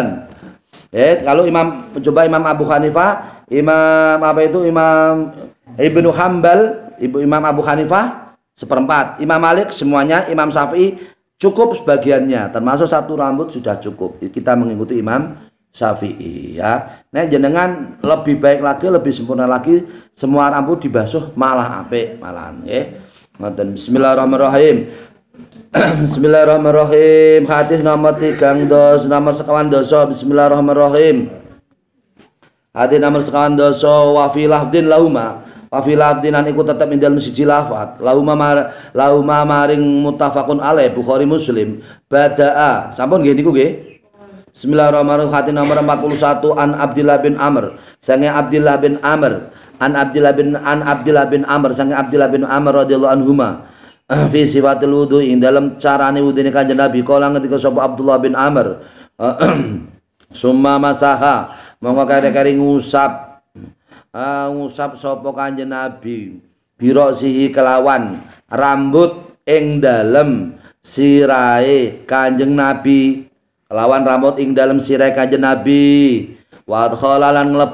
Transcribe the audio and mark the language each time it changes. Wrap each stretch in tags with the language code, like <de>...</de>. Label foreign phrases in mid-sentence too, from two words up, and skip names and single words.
<id>Kalau Imam Abu Hanifah, Imam apa itu Imam Ibnu Hambal, Imam Abu Hanifah seperempat, Imam Malik semuanya, Imam Syafi'i cukup sebagiannya, termasuk satu rambut sudah cukup. Kita mengikuti Imam Syafi'i ya. Nah, jenengan lebih baik lagi, lebih sempurna lagi, semua rambut dibasuh</id> <jv>malah apik malahan nggih. Ngoten.</jv> <ar>بسم الله الرحمن الرحيم. بسم الله الرحمن الرحيم.</ar> <jv>Hadis nomor 3 nomor sekawan dosa. Bismillahirrahmanirrahim. Hadis nomor sekawan dosa</jv> <ar>وفي لفظ لهما. وفي لفظ</ar> <jv>an iku tetep ing dalem siji lafat. Lauma maring</jv> <ar>متفق عليه</ar> <jv>Bukhari Muslim. Badaa. Sampun nggih niku nggih. Bismillahirrahmanirrahim. Hadis nomor 41 an Abdullah bin Amr. Sange Abdullah bin Amr. An Abdullah bin Amr sange Abdullah bin Amr</jv> <ar>رضي الله عنهما. في صفة الوضوء</ar> <jv>ing dalam carane wudune Kanjeng Nabi kala ngendika sapa Abdullah bin Amr</jv> <ar>ثم مسح</ar> <jv>mongko kare-kare ngusap sapa Kanjeng Nabi birosihi kelawan rambut ing dalem sirahe Kanjeng Nabi, kelawan rambut ing dalem sirahe Kanjeng Nabi,</jv> <ar>وخلالا</ar>